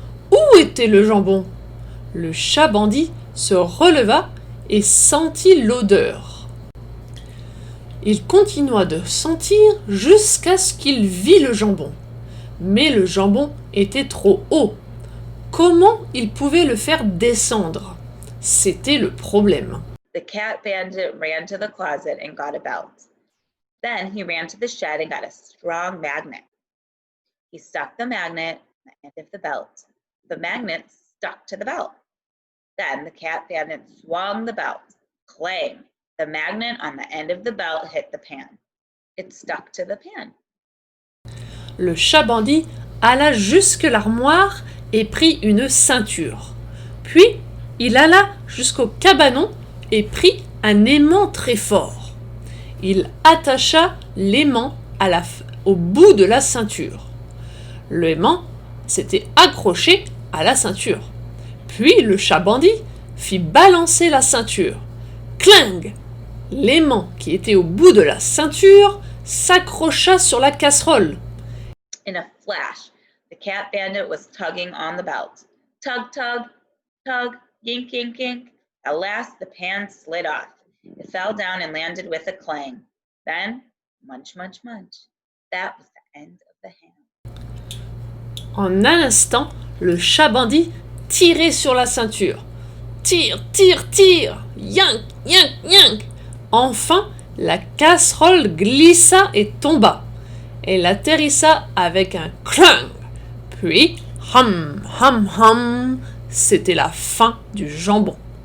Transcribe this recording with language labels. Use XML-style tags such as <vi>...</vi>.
<fr>Où était le jambon? Le chat bandit se releva et sentit l'odeur. Il continua de sentir jusqu'à ce qu'il vit le jambon. Mais le jambon était trop haut. Comment il pouvait le faire descendre? C'était le problème.</fr> <en>The cat bandit ran to the closet and got a belt. Then he ran to the shed and got a strong magnet. He stuck the magnet on the end of the belt. The magnet stuck to the belt. Then the cat bandit swung the belt. Clang! The magnet on the end of the belt hit the pan. It stuck to the pan.</en> <fr>Le chat bandit alla jusque l'armoire et prit une ceinture. Puis, il alla jusqu'au cabanon et prit un aimant très fort. Il attacha l'aimant au bout de la ceinture. L'aimant s'était accroché à la ceinture. Puis le chat bandit fit balancer la ceinture. Cling! L'aimant qui était au bout de la ceinture s'accrocha sur la casserole.</fr> <en>In a flash, the cat bandit was tugging on the belt. Tug, tug, tug, yink, yink, yink. At last, the pan slid off. It fell down and landed with a clang. Then, munch, munch, munch. That was the end of the ham.</en> <fr>En un instant, le chat bandit tirait sur la ceinture. Tire, tire, tire! Yank, yank, yank! Enfin, la casserole glissa et tomba. Elle atterrissa avec un clang. Puis, hum, hum, hum, c'était la fin du jambon.</fr>